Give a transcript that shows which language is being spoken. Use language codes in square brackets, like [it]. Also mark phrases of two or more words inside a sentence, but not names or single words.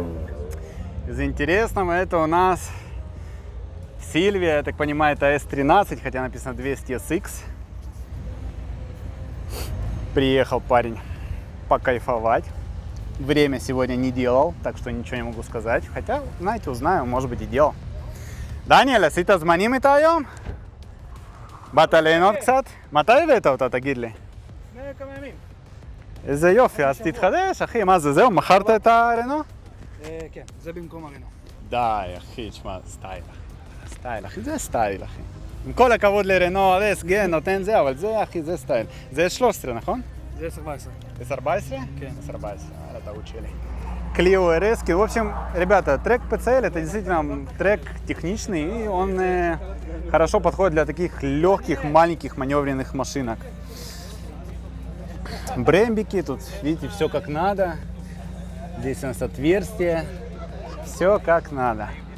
[ru] Из интересного это у нас Сильвия, я так понимаю, это S13, хотя написано 200SX. Приехал парень покайфовать. Время сегодня не делал, так что ничего не могу сказать. Хотя, знаете, узнаю, может быть и делал. [he] דניאל, עשית זמנים איתה היום? באת ליהנות קצת? מתי הבאת אותה, תגיד לי? לפני כמה ימים. איזה יופי, אז תתחדש, אחי, מה זה, זהו? מכרת את הרנו? כן, זה במקום הרנו. די, אחי, תשמע, סטייל, אחי. סטייל, אחי, זה סטייל, אחי. עם כל הכבוד לרנו, RS, גן, נותן זה, אבל זה, אחי, זה סטייל. זה 13, נכון? זה 14. S14? כן. S14, על הטעות שלי. Clio RS. [ru] В общем, ребята, трек PCL это действительно трек техничный, и он хорошо подходит для таких легких, маленьких маневренных машинок. Брембики, тут видите, все как надо. Здесь у нас отверстие, все как надо.